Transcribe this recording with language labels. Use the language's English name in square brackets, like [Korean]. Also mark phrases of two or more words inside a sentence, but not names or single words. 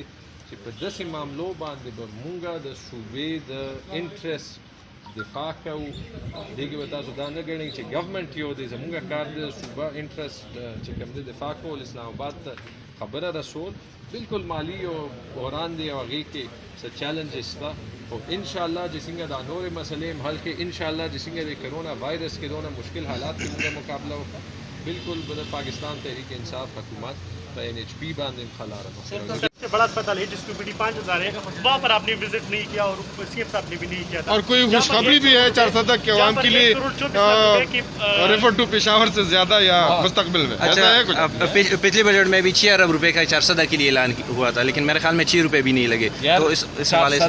[Pashto] چې په داسې معاملو باندې به مونږ د صوبې د انټرسټ دفاع کوو دې کې به تاسو دا نه ګڼئ چې ګورنمنټ یو دی زمونږ کار دی صوبه انټرسټ چې کوم دی دفاع کول اسلام آباد ته خبره رسول بالکل مالی او بحران دی او هغې کې څه چیلنجز شته او انشاءالله چې څنګه دا نورې مسلې هم حل کړي انشاءالله چې څنګه د کرونا وایرس کې دونه مشکل حالات کې مونږ مقابله وکړو بالکل به د پاکستان تحریک انصاف حکومت په NHP باندې هم خلاره [Urdu] سب سے بڑا اسپتال ہے جس کی OPD 5000 ہے وہاں پر آپ نے وزٹ نہیں کیا اور CM صاحب نے بھی نہیں کیا تھا اور کوئی خوشخبری بھی ہے 400 کے عوام کے لیے [English] refer to [Urdu] پشاور سے زیادہ یا مستقبل میں ایسا ہے کچھ پچھلے بجٹ میں بھی 6 ارب روپے کا 400 کے لیے اعلان ہوا تھا لیکن میرے خیال میں 6 روپے بھی نہیں لگے تو اس حوالے سے